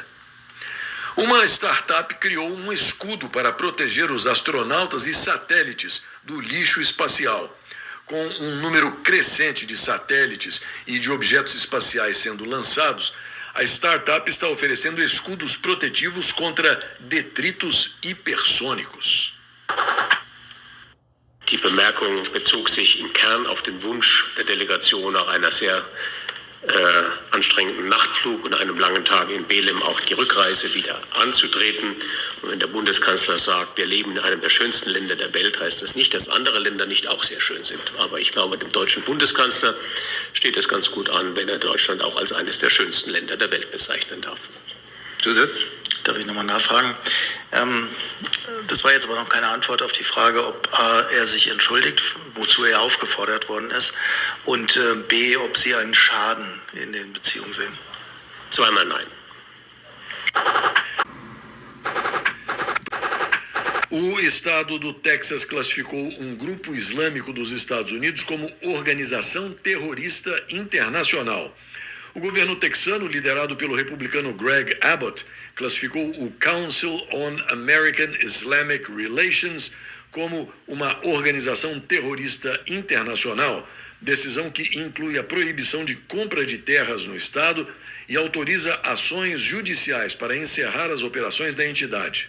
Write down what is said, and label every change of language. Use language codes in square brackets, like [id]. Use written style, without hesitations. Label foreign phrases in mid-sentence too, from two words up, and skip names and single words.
[pt] Uma startup criou um escudo para proteger os astronautas e satélites do lixo espacial. Com um número crescente de satélites e de objetos espaciais sendo lançados, a startup está oferecendo escudos protetivos contra detritos hipersônicos. [de] Die Bemerkung bezog sich im Kern auf den Wunsch der Delegation nach einer sehr anstrengenden Nachtflug und einem langen Tag in Belem auch die Rückreise wieder anzutreten. Und wenn der Bundeskanzler sagt, wir leben in einem der schönsten Länder der Welt, heißt das nicht, dass andere Länder nicht auch sehr schön sind. Aber ich glaube, dem deutschen Bundeskanzler steht es ganz gut an, wenn er Deutschland auch als eines der schönsten Länder der Welt bezeichnen darf. Zusatz? Darf ich nochmal nachfragen? Das war jetzt aber noch keine Antwort auf die Frage, ob A, er sich entschuldigt, wozu er aufgefordert worden ist, und B, ob Sie einen Schaden in den Beziehungen sehen. Zweimal nein. [pt] O estado do Texas classificou um grupo islâmico dos Estados Unidos como organização terrorista internacional. O governo texano, liderado pelo republicano Greg Abbott, classificou o Council on American Islamic Relations como uma organização terrorista internacional, decisão que inclui a proibição de compra de terras no estado e autoriza ações judiciais para encerrar as operações da entidade.